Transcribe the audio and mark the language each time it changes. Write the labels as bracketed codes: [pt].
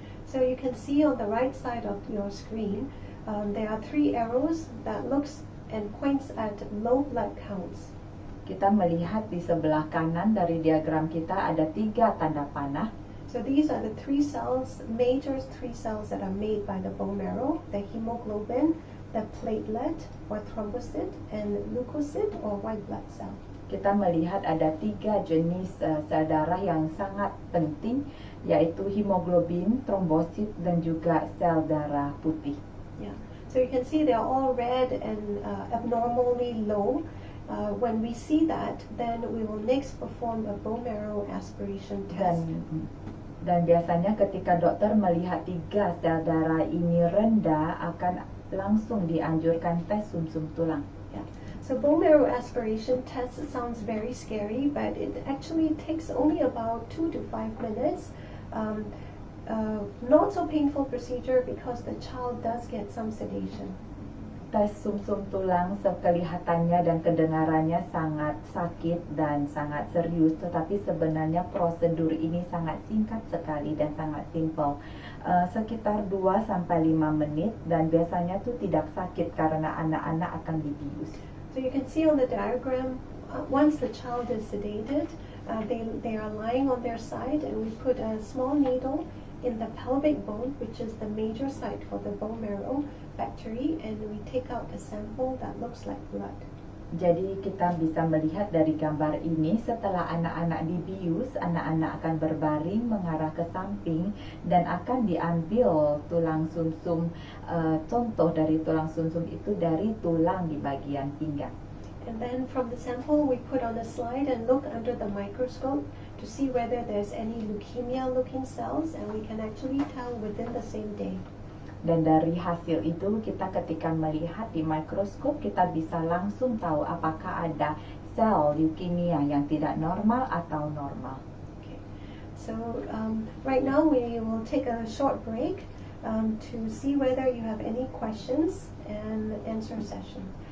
[en] So you can see on the right side of your screen, there are 3 arrows that looks and points at low blood counts. [id] Kita melihat di sebelah kanan dari diagram kita ada 3 tanda panah. [en] So these are the major three cells that are made by the bone marrow: the hemoglobin, the platelet or thrombocyte, and leukocyte or white blood cell. [id] Kita melihat ada 3 jenis sel darah yang sangat penting, yaitu hemoglobin, trombosit, dan juga sel darah putih. Yeah. [en] So you can see they're all red and abnormally low. When we see that, then we will next perform a bone marrow aspiration test. [id] Dan biasanya ketika dokter melihat 3 sel darah ini rendah, akan langsung dianjurkan tes sumsum tulang. Yeah. [en] So bone marrow aspiration test sounds very scary, but it actually takes only about 2 to 5 minutes. Not so painful procedure because the child does get some sedation. [id] Tes sumsum tulang kelihatannya dan kedengarannya sangat sakit dan sangat serius, tetapi sebenarnya prosedur ini sangat singkat sekali dan sangat simple. Sekitar 2-5 menit, dan biasanya tuh tidak sakit karena anak-anak akan dibius. [en] So you can see on the diagram, once the child is sedated, they are lying on their side, and we put a small needle in the pelvic bone, which is the major site for the bone marrow factory, and we take out a sample that looks like blood. [id] Jadi kita bisa melihat dari gambar ini, setelah anak-anak dibius, anak-anak akan berbaring mengarah ke samping dan akan diambil tulang sumsum. Contoh dari tulang sumsum itu dari tulang di bagian pinggang. [en] And then from the sample we put on a slide and look under the microscope to see whether there's any leukemia-looking cells, and we can actually tell within the same day. [id] Dan dari hasil itu, kita ketika melihat di mikroskop, kita bisa langsung tahu apakah ada sel leukemia yang tidak normal atau normal. Okay. [en] So right now we will take a short break to see whether you have any questions and answer session.